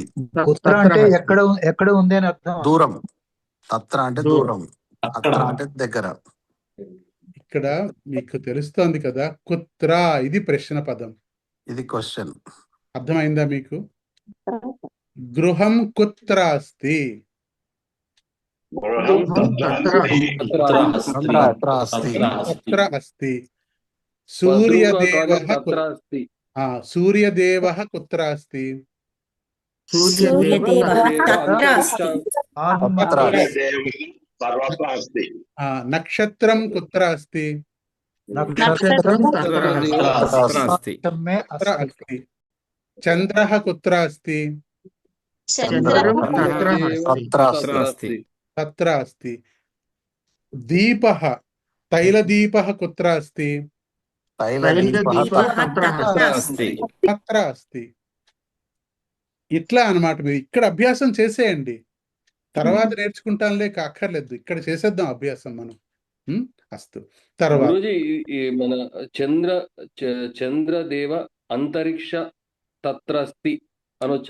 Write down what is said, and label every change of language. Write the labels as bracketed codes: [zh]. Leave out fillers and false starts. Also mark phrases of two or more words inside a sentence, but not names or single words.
[te] కుత్ర అంటే ఎక్కడ ఉంది అని అర్థం. దూరం. తత్ర అంటే దూరం, అత్ర అంటే దగ్గర. ఇక్కడ మీకు తెలుస్తోంది కదా కుత్ర, ఇది ప్రశ్న పదం. ఇది క్వశ్చన్. అర్థమైందా మీకు? [sa] గృహం కుత్ర అస్తి. తత్ర అస్తి. తత్ర అస్తి. సూర్యదేవః తత్ర అస్తి. సూర్యదేవః కుత్ర అస్తి. సూర్యదేవః తత్ర అస్తి. తత్ర సర్వత్ర అస్తి. నక్షత్రం కుత్ర అస్తి. నక్షత్రం తత్ర అస్తి. తత్ర అస్తి. చంద్రః కుత్ర అస్తి. తత్ర అస్తి. తత్ర అస్తి. దీపః తైలదీపః కుత్ర అస్తి. తత్ర అస్తి. తత్ర అస్తి. [te] ఇట్లా అన్నమాట. మీరు ఇక్కడ అభ్యాసం చేసేయండి, తర్వాత నేర్చుకుంటానులే అక్కర్లేదు. ఇక్కడ చేసేద్దాం అభ్యాసం మనం. అస్తు. తర్వాత గురూజీ, మన [sa] చంద్రదేవ అంతరిక్ష తత్ర అస్తి [te] అనొచ్చా?